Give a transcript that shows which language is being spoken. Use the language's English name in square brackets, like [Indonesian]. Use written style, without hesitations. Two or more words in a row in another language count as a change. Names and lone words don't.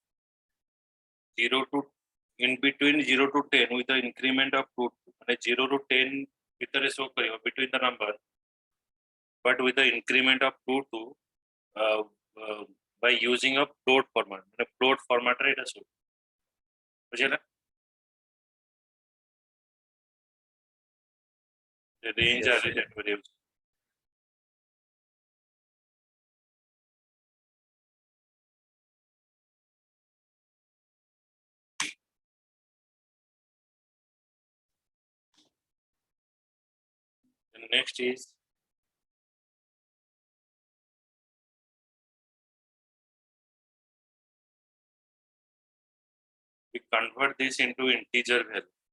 [English] 0 to in between 0 to 10 with the increment of 2 and 0 to 10 ଭିତରେ show କରିବ between the number, but with the increment of 2 to by using a float format. [Odia] ମାନେ [English] float format [Odia] ରେ ଏଟା show ବୁଝିଲା range [English] Yes, are sir. that variables. And next is we convert this into integer value.